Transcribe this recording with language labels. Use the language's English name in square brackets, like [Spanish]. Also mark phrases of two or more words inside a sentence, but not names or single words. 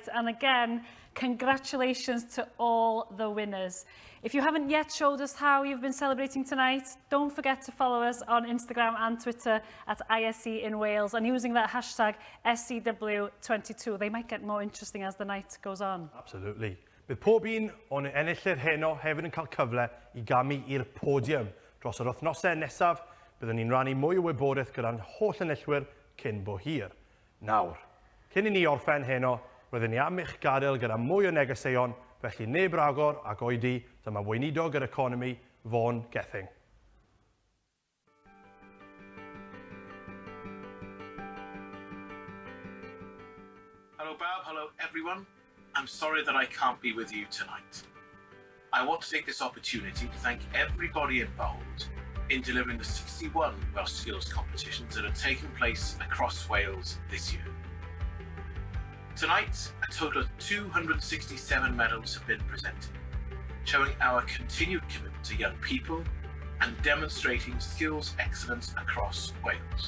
[English] And again, congratulations to all the winners. If you haven't yet showed us how you've been celebrating tonight, don't forget to follow us on Instagram and Twitter at ISC in Wales, and using that hashtag SCW22. They might get more interesting as the night goes on. Absolutely. [Welsh] Bydd pob un o'n enillydd heno hefyd yn cael cyfle i gamu i'r podiwm. Dros yr wythnosau nesaf, byddwn ni'n rannu mwy o wybodaeth gyda'n holl enillwyr cyn bo hir. Nawr, cyn i ni orffen heno, roeddwn ni am eich gadael gyda mwy o negeseuon, felly neb ragor ac oedi, dyma weinidog yr economi, Vaughan Gething. [English] Hello Bob, hello everyone. I'm sorry that I can't be with you tonight. I want to take this opportunity to thank everybody involved in delivering the 61 Welsh Skills competitions that are taking place across Wales this year. Tonight, a total of 267 medals have been presented, showing our continued commitment to young people and demonstrating skills excellence across Wales.